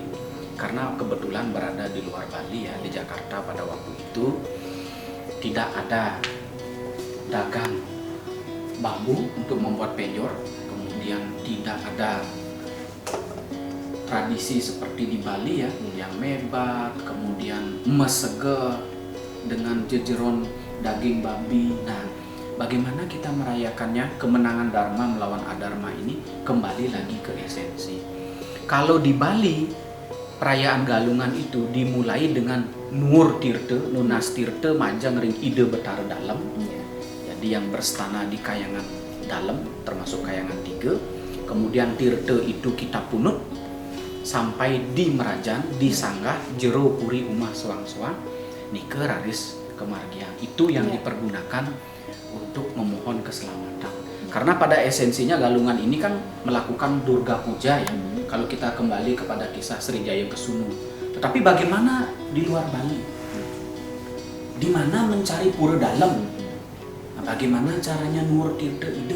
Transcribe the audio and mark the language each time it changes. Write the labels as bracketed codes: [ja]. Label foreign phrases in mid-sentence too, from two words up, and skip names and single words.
[id] Karena kebetulan berada di luar Bali ya, di Jakarta pada waktu itu tidak ada dagang bambu untuk membuat penjor, kemudian tidak ada tradisi seperti di Bali ya, yang mebat, kemudian mesege dengan jejeron daging babi. Nah, bagaimana kita merayakannya, kemenangan Dharma melawan Adharma ini kembali lagi ke esensi. Kalau di Bali, perayaan Galungan itu dimulai dengan [ban] Nur Tirte, Nunas Tirte, Manjang Ring Ide Betara Dalam. [id] Jadi yang berstana di Kayangan Dalam, termasuk Kayangan 3. Kemudian Tirte itu kita punut sampai di Merajan, di Sanggah, [ban] Jero Puri Umah Suang-Suang, Nike Raris Kemargian. [id] Itu yang dipergunakan untuk memohon keselamatan. Karena pada esensinya Galungan ini kan melakukan Durga Puja ya. Kalau kita kembali kepada kisah Srijaya Kesunu. Tetapi bagaimana di luar Bali? Di mana mencari pura dalam? Nah, bagaimana caranya [ban] Nur Tirte Ide?